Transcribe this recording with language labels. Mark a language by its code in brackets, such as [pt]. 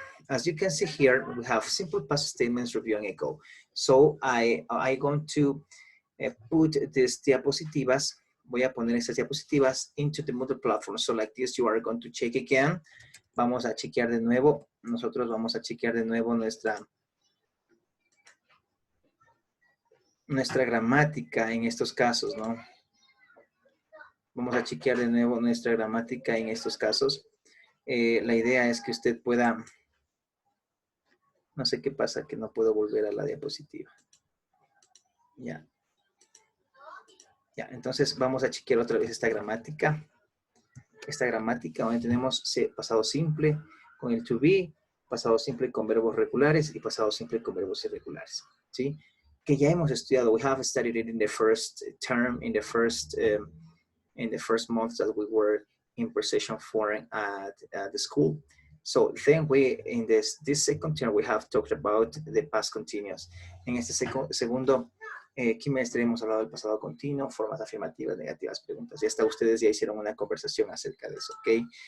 [en] As you can see here, we have simple past statements, review, and echo. So, I'm going to put these diapositivas, [es] voy a poner estas diapositivas [en] into the Moodle platform. So like this, you are going to check again. [es] Vamos a chequear de nuevo. Nosotros vamos a chequear de nuevo nuestra gramática en estos casos, ¿no? Vamos a chequear de nuevo nuestra gramática en estos casos. La idea es que usted pueda, no sé qué pasa, que no puedo volver a la diapositiva. Ya. Ya, entonces vamos a chequear otra vez esta gramática. Esta gramática donde tenemos pasado simple con el to be, pasado simple con verbos regulares y pasado simple con verbos irregulares, ¿sí? Que ya hemos estudiado. [en] We have studied it in the first term, in the first months that we were in precision foreign at the school. So then we, in this second term, we have talked about the past continuous. [es] En este segundo quimestre hemos hablado del pasado continuo, formas afirmativas, negativas, preguntas. Ya está, ustedes ya hicieron una conversación acerca de eso, ¿ok?